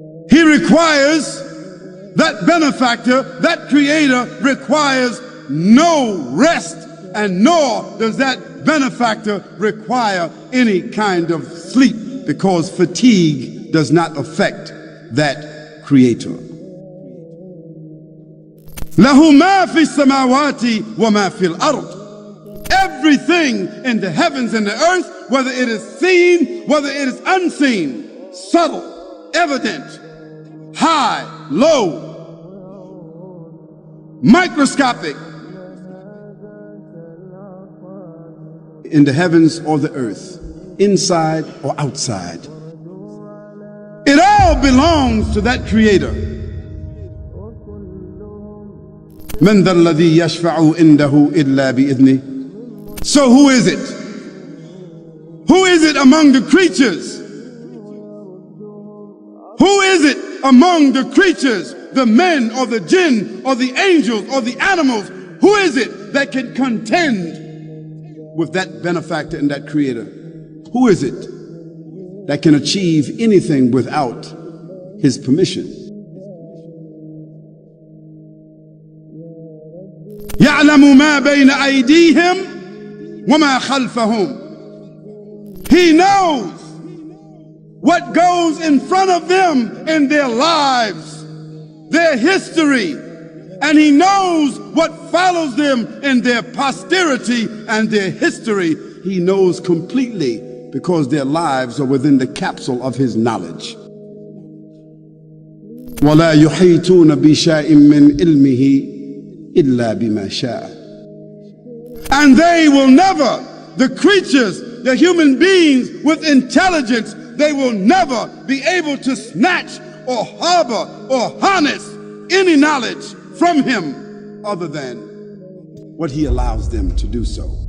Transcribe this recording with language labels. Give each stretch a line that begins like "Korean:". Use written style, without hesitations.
English: He requires, that benefactor, that creator requires no rest, and nor does that benefactor require any kind of sleep, because fatigue does not affect that creator.
Arabic: له ما في السماوات وما في الأرض.
English: Everything in the heavens and the earth, whether it is seen, whether it is unseen, subtle, evident, high, low, microscopic, in the heavens or the earth, inside or outside, it all belongs to that creator.
Arabic: من ذا الذي يشفع عنده إلا بإذنه.
English: So who is it? Who is it among the creatures? Who is it among the creatures, the men or the jinn or the angels or the animals? Who is it that can contend with that benefactor and that creator? Who is it that can achieve anything without his permission?
Arabic: يعلم ما بين أيديهم وما خلفهم.
English: He knows what goes in front of them in their lives, their history, and he knows what follows them in their posterity and their history. He knows completely, because their lives are within the capsule of his knowledge.
Arabic: ولا يحيطون بشيء من علمه إلا بما شاء.
English: And they will never, the creatures, the human beings with intelligence, they will never be able to snatch or harbor or harness any knowledge from him other than what he allows them to do so.